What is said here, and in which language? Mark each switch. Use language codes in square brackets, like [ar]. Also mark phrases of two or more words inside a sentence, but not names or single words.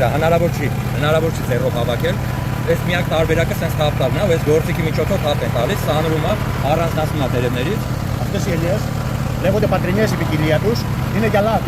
[hy] է, հնարավոր չի ձեռով հավաքել։ Այս միակ տարբերակը սենց թափ տալն է, ու այս գործիքի միջոցով թափ են տալիս, սանրում է, առանձնացնում է տերևներից։ [el] Αυτές οι ελιές λέγονται πατρινές η ποικιλία τους, είναι για λάδι.